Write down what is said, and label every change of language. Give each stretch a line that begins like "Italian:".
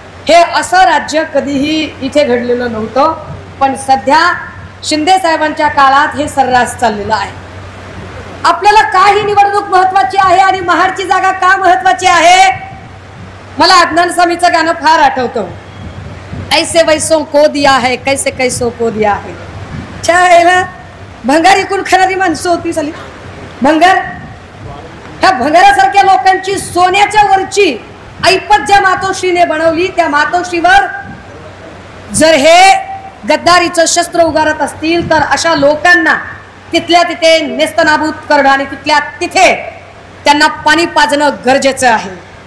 Marathi: हे असं राज्य कधीही इथे घडलेलं नव्हतं. पण सध्या शिंदे साहेबांच्या काळात हे सर्रास चाललेलं आहे. आपल्याला का ही निवडणूक महत्वाची आहे आणि महाडची जागा का महत्वाची आहे? मला अदनान सामीचं गाणं फार आठवतं.
Hindi: ऐसे वैसों को दिया है, कैसे कैसों को दिया है.
Marathi: छायला भंगार इकून खाणारी माणसं होती साली. भंगार, ह्या भंगारासारख्या लोकांची सोन्याच्या वरची ऐपत ज्या मातोश्रीने बनवली, त्या मातोश्रीवर जर हे गद्दारीचं शस्त्र उगारत असतील तर अशा लोकांना तिथल्या तिथे नेस्तनाबूत करणं आणि तिथल्या तिथे त्यांना पाणी पाजणं गरजेचं आहे.